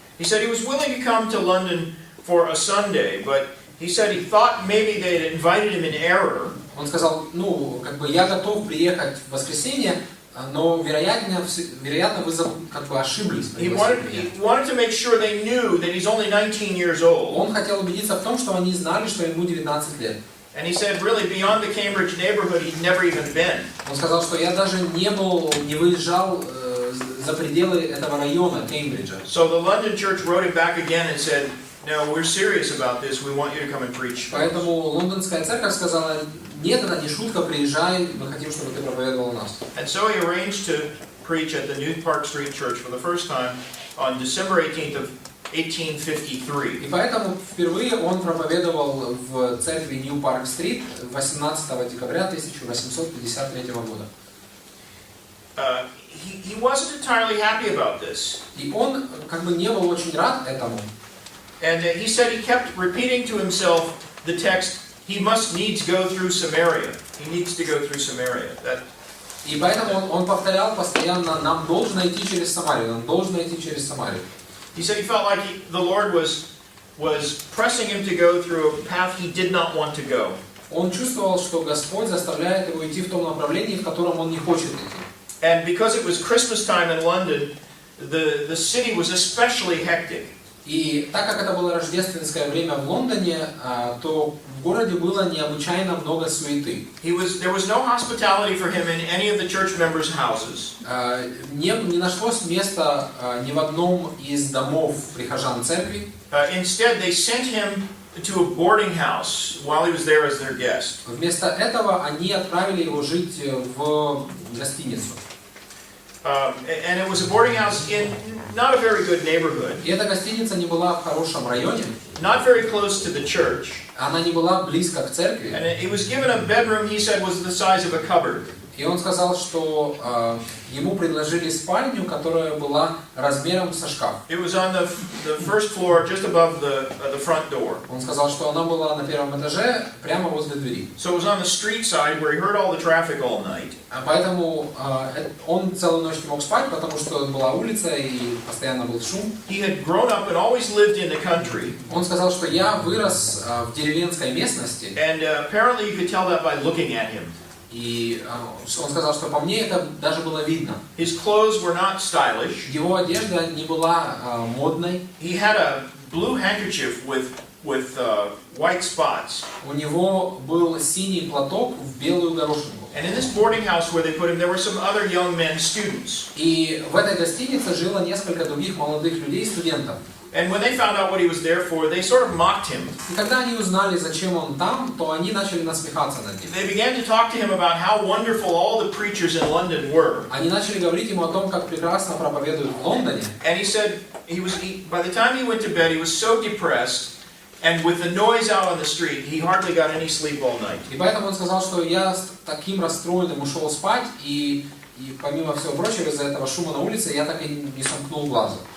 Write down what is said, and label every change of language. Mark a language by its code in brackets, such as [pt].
[en] He said he was willing to come to London for a Sunday, but he said he thought maybe they had invited him in error. [ru] Он сказал, я готов приехать в воскресенье, но вероятно вы ошиблись. [en] He wanted to make sure they knew that he's only 19 years old. [ru] Он хотел убедиться в том, что они знали, что ему 19 лет. [en] And he said really beyond the Cambridge neighborhood he'd never even been. [ru] Он сказал, что я даже не выезжал за пределы этого района Кембриджа. [en] So the London church wrote him back again and said, "No, we're serious about this. We want you to come and preach." [ru] Поэтому лондонская церковь сказала, нет, это не шутка, приезжай, мы хотим, чтобы ты проповедовал у нас. [en] And so he arranged to preach at the New Park Street Church for the first time on December 18th of 1853. [ru] И поэтому впервые он проповедовал в церкви New Park Street 18 декабря 1853 года. [en] He wasn't entirely happy about this. [ru] И он не был очень рад этому. [en] And he said he kept repeating to himself the text, he must needs go through Samaria. He needs to go through Samaria. [ru] И поэтому он повторял постоянно, нам должно идти через Самарию, нам должно идти через Самарию. [en] He said he felt like the Lord was was pressing him to go through a path he did not want to go. [ru] Он чувствовал, что Господь заставляет его идти в том направлении, в котором он не хочет идти. [en] And because it was Christmas time in London, the city was especially hectic. [ru] И так как это было рождественское время в Лондоне, то в городе было необычайно много суеты. [en] There was no hospitality for him in any of the church members' houses. [ru] Не нашлось места ни в одном из домов прихожан церкви. [en] Instead, they sent him to a boarding house while he was there as their guest. [ru] Вместо этого они отправили его жить в гостиницу. [en] And it was a boarding house in not a very good neighborhood. [ru] И эта гостиница не была в хорошем районе. [en] Not very close to the church. [ru] Она не была близко к церкви. [en] And he was given a bedroom he said was the size of a cupboard. [ru] И он сказал, что ему предложили спальню, которая была размером со шкаф. [en] It was on the first floor, just above the front door. [ru] Он сказал, что она была на первом этаже, прямо возле двери. [en] So it was on the street side where he heard all the traffic all night. [ru] Поэтому он целую ночь не мог спать, потому что была улица и постоянно был шум. [en] He had grown up and always lived in the country. [ru] Он сказал, что я вырос в деревенской местности. [en] And apparently you could tell that by looking at him. [ru] И он сказал, что по мне это даже было видно. [en] His clothes were not stylish. [ru] Его одежда не была модной. [en] He had a blue handkerchief with white spots. [ru] У него был синий платок в белую горошинку. [en] And in this boarding house where they put him, there were some other young men, students. [ru] И в этой гостинице жило несколько других молодых людей, студентов. [en] And when they found out what he was there for, they sort of mocked him. [ru] И когда они узнали, зачем он там, то они начали насмехаться над ним. [en] They began to talk to him about how wonderful all the preachers in London were. [ru] Они начали говорить ему о том, как прекрасно проповедуют в Лондоне. [en] And he said by the time he went to bed, he was so depressed, and with the noise out on the street, he hardly got any sleep all night. [ru] И поэтому он сказал, что я с таким расстроенным ушел спать, и помимо всего прочего, из-за этого шума на улице, я так и не сомкнул глаза.